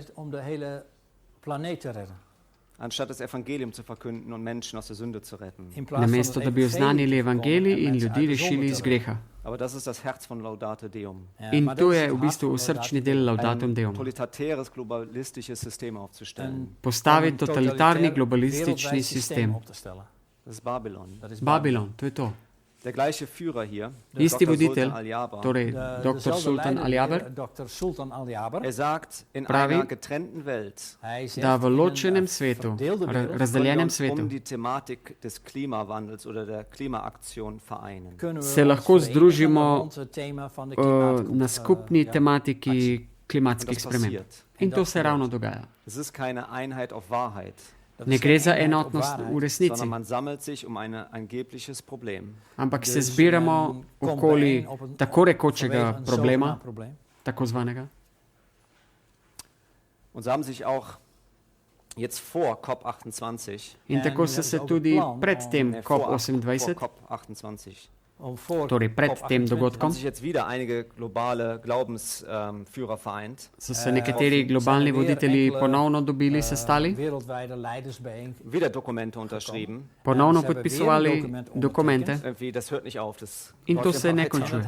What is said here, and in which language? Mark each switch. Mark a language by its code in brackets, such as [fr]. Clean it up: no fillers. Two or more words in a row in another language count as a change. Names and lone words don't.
[sl] Namesto, da bi oznanili evangelij in ljudi rešili iz greha. In to je v bistvu srčni del Laudatum Deum. Postavi totalitarni globalistični sistem. Babilon, to je to. [de] Der gleiche Führer hier, [sl] isti voditelj, torej Dr. Sultan Al-Jaber, [de] sagt, in einer getrennten Welt, [sl] da v ločenem svetu, razdeljenem svetu, [de] die Thematik des Klimawandels oder der Klimaaktion vereinen. [sl] Se lahko združimo na skupni tematiki klimatskih sprememb. In to se ravno dogaja. [de] Es ist keine Einheit auf Wahrheit. [sl] Ne gre za enotnost v resnici, ampak se zbiramo okoli tako rekočega problema, tako zvanega. In tako so se tudi pred tem COP28, torej pred tem dogodkom, so se nekateri globalni voditelji ponovno dobili, sestali, ponovno podpisovali dokumente in to se ne končuje.